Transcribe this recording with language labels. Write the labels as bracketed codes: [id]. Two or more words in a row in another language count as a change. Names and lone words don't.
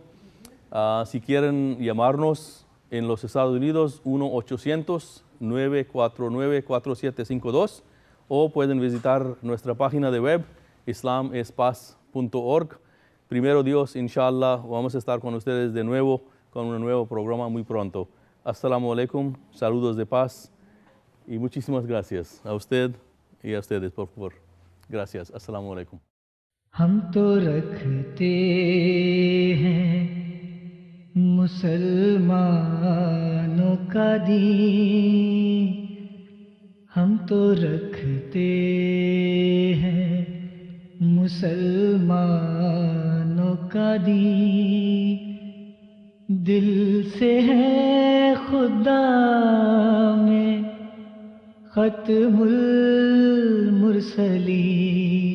[es] Si quieren llamarnos en los Estados Unidos, 1-800-949-4752, o pueden visitar nuestra página de web, islamespaz.org. Primero Dios, inshallah, vamos a estar con ustedes de nuevo con un nuevo programa muy pronto. [ar] السلام عليكم, [es] saludos de paz, y muchísimas gracias a usted y a ustedes, por favor. Gracias. [ar] السلام عليكم. [hi] हम तो रखते हैं मुसलमानों का दीन, हम तो रखते हैं मुसलमानों का दीन, दिल से है खुदा में खत्मुल मुरसलीन।